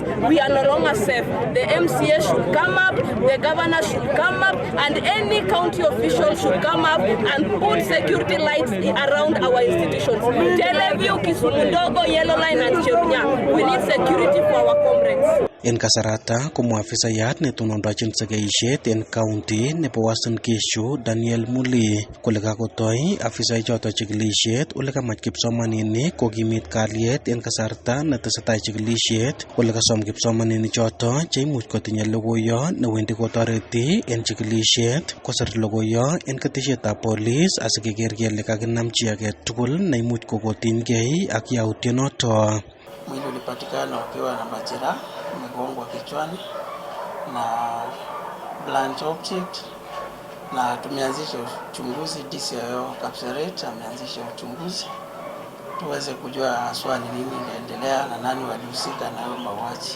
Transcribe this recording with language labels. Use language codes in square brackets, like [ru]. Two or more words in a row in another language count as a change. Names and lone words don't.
[en] We are no longer safe. The MCA should come up, the governor should come up, and any county official should come up and put security lights around our institutions. Teleview, Kisumu Ndogo, Yellow Line and Cherunya. We need security for our comrades. [kln] En kasarata ko muafisayat netonondochin segeisiet en county nebo Uasin Gishu Daniel Muli kole kakotoi afisai choto chikilisiet ole kamach kipsomaninik kokimit kalyet en kasarta netesetai chikilisiet ole kasom kipsomaninik choto cheimuch kotinye logoiyo newendi kotoreti en chikilisiet kosir logoiyo en ketisietab police asikeker kele kakinam chi age tugul neimuch kokotinygei ak yautionoto. [sw] Mwili ulipatikana ukiwa na majeraha, umegongwa kichwani na [en] blunt object, [sw] na tumeanzisha uchunguzi. DCIO Kapseret ameanzisha uchunguzi tuweze kujua haswa ni nini inaendelea na nani walihusika na hayo mauaji.